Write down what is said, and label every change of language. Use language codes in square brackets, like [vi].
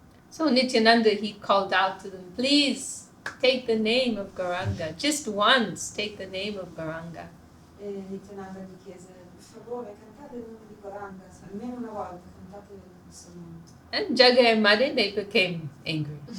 [en] So Nityananda, he called out to them, please take the name of Gauranga, just once take the name of Gauranga. [it] E Nityananda gli chiese, per favore, cantate il nome di Gauranga, almeno una volta, cantate il suo nome. [en] And Jaga and Madhe, they became angry.